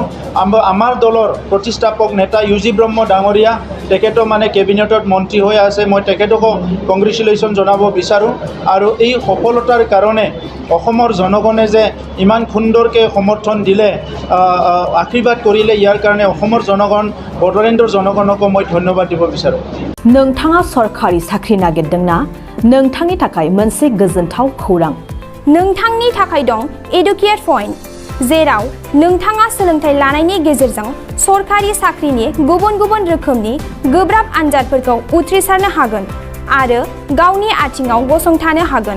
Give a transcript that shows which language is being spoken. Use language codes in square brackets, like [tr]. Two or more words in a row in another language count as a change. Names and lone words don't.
[as] আমাৰ দলৰ প্ৰতিষ্ঠাপক নেতা UG ব্ৰহ্ম ডাঙৰীয়া, তেখেতো মানে কেবিনেটত মন্ত্ৰী হৈ আছে, মই তেখেতকো কংগ্ৰেচুলেশ্যন জনাব বিচাৰোঁ। আৰু এই সফলতাৰ কাৰণে অসমৰ জনগণে যে ইমান সুন্দৰকৈ সমৰ্থন দিলে, আশীৰ্বাদ কৰিলে, ইয়াৰ কাৰণে অসমৰ জনগণ, বড়োলেণ্ডৰ জনগণকো মই ধন্যবাদ দিব বিচাৰোঁ। [brx] नोंथाङा सरकारि साख्रि नागिरदोंना? नोंथांनि थाखाय मोनसे गोजोनथाव खौरां। नोंथांनि थाखाय दं एडुकेट पॉइन्ट, जेराव नोंथाङा सोलोंथाइ लानायनि गेजेरजों सरकारि साख्रिनि गुबुन गुबुन रोखोमनि गोब्राब आनजादफोरखौ उथ्रिसारनो हागोन आरो गावनि आथिङाव गसंथानो हागोन।